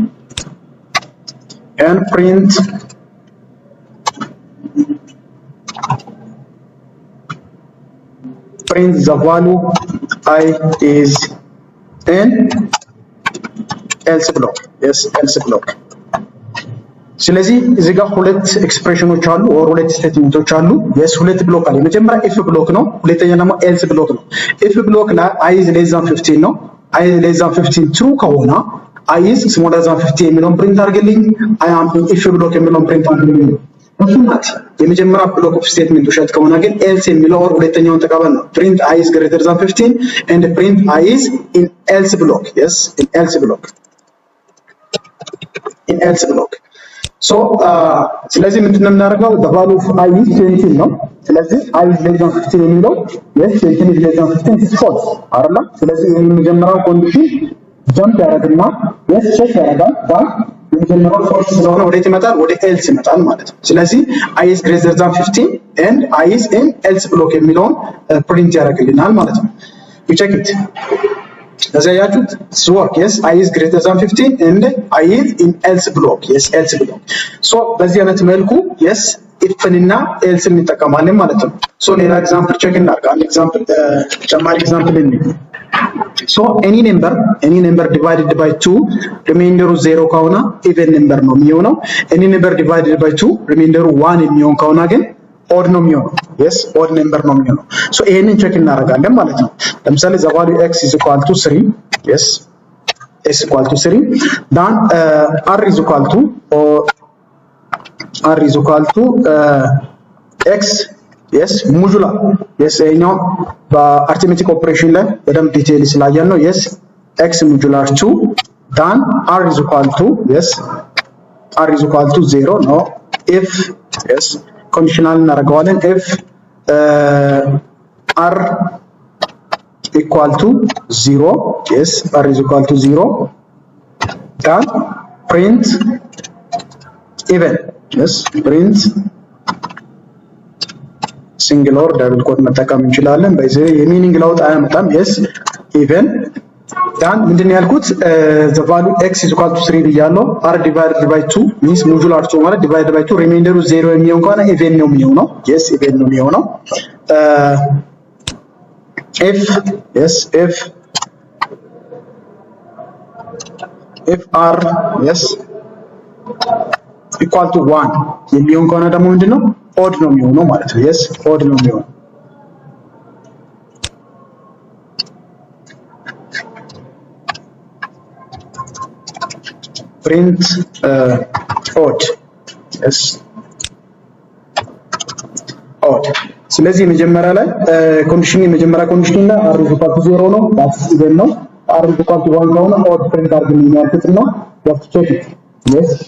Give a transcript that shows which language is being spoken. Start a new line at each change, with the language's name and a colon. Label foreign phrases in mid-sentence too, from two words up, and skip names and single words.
English: And print the value I is in else block. Yes, else block.
Amharic: ስለዚህ እዚህ ጋር ሁለት ኤክስፕሬሽኖች አሉ ኦር ሁለት ስቴትመንቶች አሉ yes ሁለት ብሎክ አለ የመጀመሪያ if ብሎክ ነው ሁለተኛ ደግሞ else ብሎክ ነው if ብሎክ ላይ
English: I is less than 15
Amharic: ነው
English: I is less than 15 true
Amharic: ከሆነ
English: I is smaller than 15
Amharic: የሚለውን ፕሪንት አድርግልኝ
English: I am in if
Amharic: ብሎክ የሚለውን ፕሪንት አድርግልኝ ወስናት የመጀመሪያ ብሎክ ኦፍ ስቴትመንት ውሸት ከሆነ ግን else የሚለው ኦር ሁለተኛውን ተቀበል ነው
English: print I is greater than 15 and print I is in else block yes in else block
Amharic: so ስለዚህ ምንድነው የምናደርገው
English: the value of I is 20
Amharic: ነው ስለዚህ
English: I is less than 15
Amharic: የሚለው
English: yes 20 is less than 15 is false
Amharic: አይደል ስለዚህ የመጀመሪያው ኮንዲሽን ጀምፕ ያደርግና yes ቼክ ያደርጋል ባክ የመጀመሪያው false ስለሆነ ወዴት ይመጣል ወደ else ይመጣል ማለት ነው ስለዚህ
English: I is greater than 15 and I is in else block
Amharic: የሚለውን ፕሪንት ያደርግልናል ማለት ነው
English: you check it
Amharic: ያያችሁት work
English: yes I is greater than 15 and I is in else block yes else block so
Amharic: በዚህ አይነት መልኩ
English: yes if እና
Amharic: else እንጠቀማለን ማለት ነው so ሌላ ኤግዛምፕል ቼክ እናድርጋለን ኤግዛምፕል ተጨማሪ ኤግዛምፕል እንይ
English: so any number divided by 2 remainder 0
Amharic: ከሆነ
English: even number
Amharic: ነው የሚሆነው
English: any number divided by 2 remainder 1
Amharic: የሚሆን ከሆነ ግን odd ነው የሚሆነው yes
English: odd number
Amharic: ነው የሚሆነው so ይሄንን ቼክ እናደርጋለን ማለት ነው ለምሳሌ
English: the value x is equal to 3 yes x equal to 3 then r is equal to x yes modular yes ይሄኛው በአርithmetic operation
Amharic: ላይ በደንብ ዲቴይል ስላየን ነው
English: yes x modular 2 then r is equal to 0 no if yes conditional እናደርገዋለን if r equal to 0 yes r is equal to 0 then print even yes print single or double quote
Amharic: መጠቀም እንችላለን በዚህ የሚኒንግ ለውጥ አያመጣም
English: yes even then
Amharic: ምንድነው ያልኩት
English: the value x is equal to 3 ብያለሁ r divided by 2 means modular 2 ማለት divided by 2 remainder 0
Amharic: የሚሆን ከሆነ
English: even
Amharic: ነው የሚሆነው
English: yes even
Amharic: ነው የሚሆነው
English: if r yes equal to 1
Amharic: የሚሆን ከሆነ ደግሞ ምንድነው odd ነው የሚሆነው ማለት ነው yes odd ነው የሚሆነው
English: print odd yes odd
Amharic: ስለዚህ መጀመሪያ ላይ የመጀመሪያ ኮንዲሽን እና
English: r is equal to 0
Amharic: ነው
English: that's even
Amharic: ነው
English: r is equal to 1
Amharic: ከሆነ odd print አድርገን ያልኩትና
English: just check it yes